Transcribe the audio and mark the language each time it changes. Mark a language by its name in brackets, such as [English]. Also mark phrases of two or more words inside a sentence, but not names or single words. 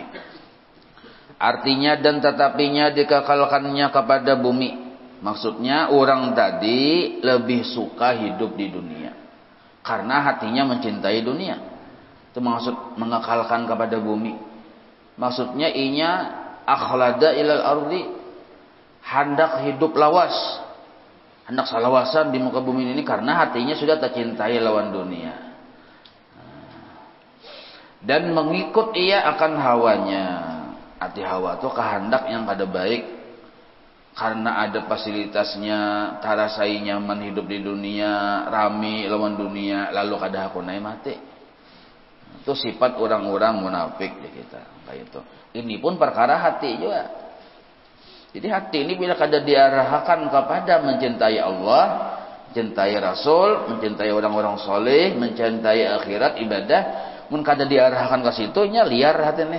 [Indonesian] Artinya dan tetapinya dikekalkannya kepada bumi. Maksudnya orang tadi lebih suka hidup di dunia karena hatinya mencintai dunia. Itu maksud mengekalkan kepada bumi. Maksudnya inya [Arabic] akhlada ilal ardi, [Indonesian] hendak hidup lawas, hendak salawasan di muka bumi ini karena hatinya sudah tercintai lawan dunia. Dan mengikut ia akan hawanya. Hati hawa itu kehendak yang kada baik. Karena ada fasilitasnya, tarasai nyaman hidup di dunia, rami lawan dunia, lalu kada hakunai mati. Itu sifat orang-orang munafik di kita. Kayak itu. Ini pun perkara hati juga. Jadi hati ini bila kada diarahkan kepada mencintai Allah, mencintai Rasul, mencintai orang-orang soleh, mencintai akhirat, ibadah, mun kada diarahkan ke situ, nya liar hati nih.